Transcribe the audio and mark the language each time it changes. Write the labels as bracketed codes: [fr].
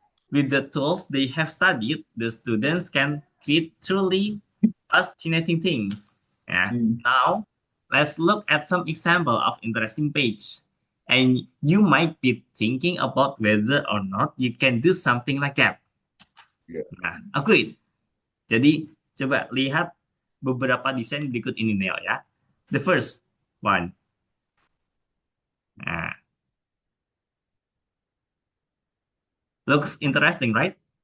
[en] With the tools they have studied, the students can create truly fascinating things. Yeah. Hmm. Now, let's look at some example of interesting page. And you might be thinking about whether or not you can do something like that. [id] Ya. [en] Nah, agreed. [id] Jadi, coba lihat beberapa desain berikut ini, Neo, ya. [en] The first one. Nah, looks interesting, right?